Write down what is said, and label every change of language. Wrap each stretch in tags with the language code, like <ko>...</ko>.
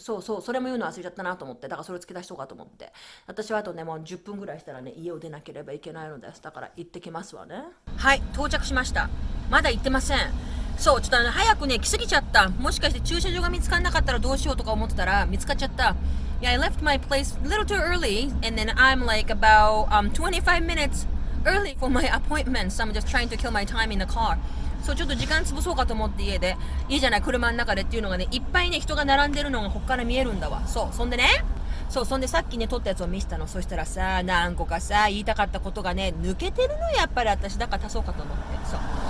<ja>そうそう、それも言うの忘れちゃったなと思って、だからそれ付け出しとこうかと思って。私はあとね、もう10分ぐらいしたらね、家を出なければいけないのです。だから行ってきますわね。はい、到着しました。まだ行ってません。そう、ちょっと早くね、来すぎちゃった。もしかして駐車場が見つかんなかったらどうしようとか思ってたら、見つかっちゃった。</ja> <en>Yeah, I left my place a little too early, and then I'm like about 25 minutes early for my appointment, so I'm just trying to kill my time in the car.</en> <ja>そう、ちょっと時間潰そうかと思って家じゃない、車の中でっていうのがね、いっぱいね、人が並んでるのがこっから見えるんだわ。そう、そんでね、そう、そんでさっきね、撮ったやつを見せたの。そしたらさ、何個かさ、言いたかったことがね、抜けてるのやっぱり私。だから足そうかと思って。そう。</ja>